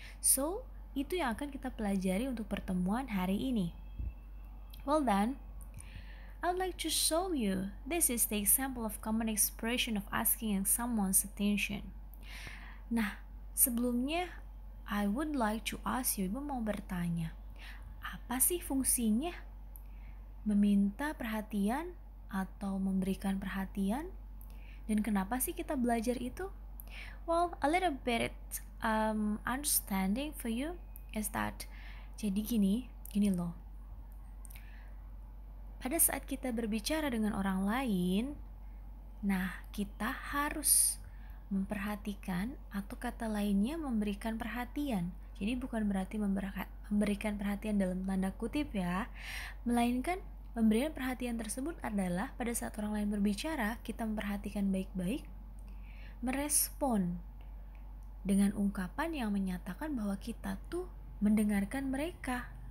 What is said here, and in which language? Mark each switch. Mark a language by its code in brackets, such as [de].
[id] So, itu yang akan kita pelajari untuk pertemuan hari ini. [en] Well done. I would like to show you. This is the example of common expression of asking someone's attention. [id] Nah, sebelumnya [en] I would like to ask you, [id] Ibu mau bertanya, apa sih fungsinya meminta perhatian atau memberikan perhatian, dan kenapa sih kita belajar itu? [en] Well, a little bit understanding for you is that, [id] jadi gini loh. Pada saat kita berbicara dengan orang lain, nah kita harus memperhatikan, atau kata lainnya memberikan perhatian. Jadi bukan berarti memberikan perhatian dalam tanda kutip ya, melainkan pemberian perhatian tersebut adalah pada saat orang lain berbicara, kita memperhatikan baik-baik, merespon dengan ungkapan yang menyatakan bahwa kita tuh mendengarkan mereka.